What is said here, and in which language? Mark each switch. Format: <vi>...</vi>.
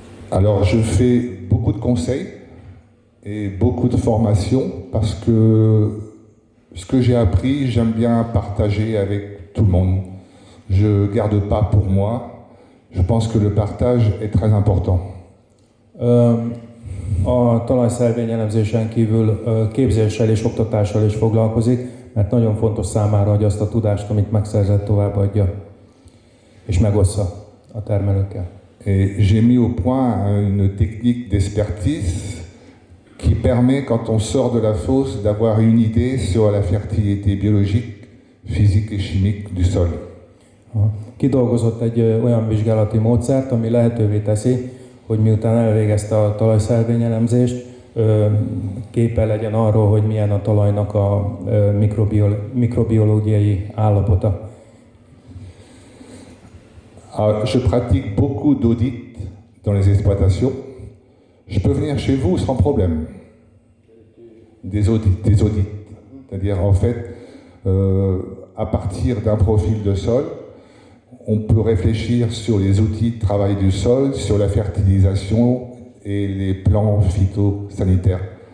<fr>Alors je fais beaucoup de conseils et beaucoup de formations parce que ce que j'ai appris, j'aime bien partager avec tout le monde. Je ne garde pas pour moi. Je pense que le partage est très important.</fr> <hu>A talajszervényelemzésen kívül képzéssel és oktatással is foglalkozik, mert nagyon fontos számára, hogy azt a tudást, amit megszerzett, továbbadja és megossza a termelőkkel.</hu> <fr>Et j'ai mis au point une technique d'expertise qui permet, quand on sort de la fosse, d'avoir une idée sur la fertilité biologique, physique et chimique du sol.</fr> <hu>Kidolgozott egy olyan vizsgálati módszert, ami lehetővé teszi, hogy miután elvégezte a talajszervényelemzést, képe legyen arról, hogy milyen a talajnak a mikrobiológiai állapota.</hu> <fr>Je pratique beaucoup d'audits dans les exploitations. Je peux venir chez vous sans problème. Des audits. C'est-à-dire, en fait, à partir d'un profil de sol, on peut réfléchir sur les outils de travail du sol, sur la fertilisation et les plans phytosanitaires.</fr>